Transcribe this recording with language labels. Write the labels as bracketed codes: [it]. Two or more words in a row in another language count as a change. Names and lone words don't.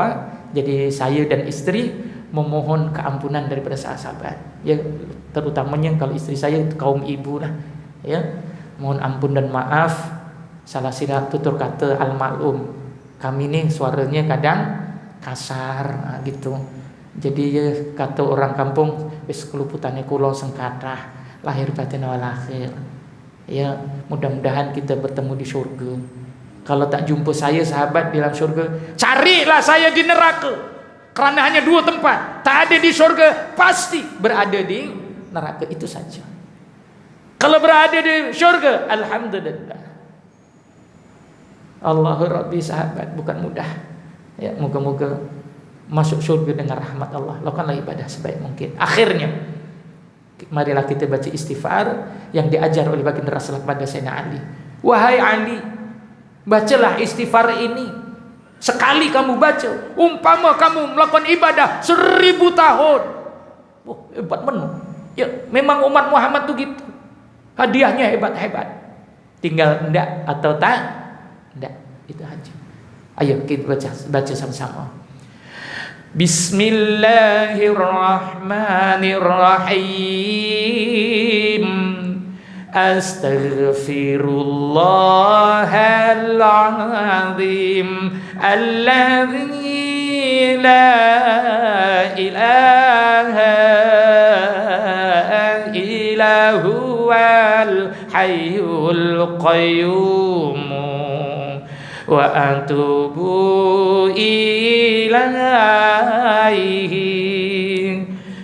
[ms] Jadi saya dan isteri memohon keampunan daripada sahabat-sahabat, ya, terutamanya kalau isteri saya kaum ibu lah, ya, mohon ampun dan maaf. Salah silap tutur kata almarhum kami ni suaranya kadang kasar gitu. Jadi ya, kata orang kampung, [jv] wis keluputane kula sengkatah lahir batin wal akhir. [ms] Ya, mudah-mudahan kita bertemu di syurga. Kalau tak jumpa saya sahabat di dalam syurga, carilah saya di neraka. Kerana hanya 2 tempat, tak ada di syurga, pasti berada di neraka, itu saja. Kalau berada di syurga, alhamdulillah. Allahu Rabbi sahabat, bukan mudah. Ya, moga-moga masuk syurga dengan rahmat Allah. Lakukanlah ibadah sebaik mungkin. Akhirnya, marilah kita baca istighfar yang diajar oleh baginda Rasulullah kepada Sayyidina Ali. Wahai Ali, bacalah istighfar ini. Sekali kamu baca, umpama kamu melakukan ibadah 1000 tahun. Oh, hebat benar. Ya, memang umat Muhammad tu gitu. Hadiahnya hebat-hebat. [id] Tinggal enggak atau tak? Enggak, itu aja. Ayo kita baca sama-sama. [ar] Bismillahirrahmanirrahim. أستغفر الله العظيم الذي لا إله إلا هو الحي القيوم وأتوب إليه.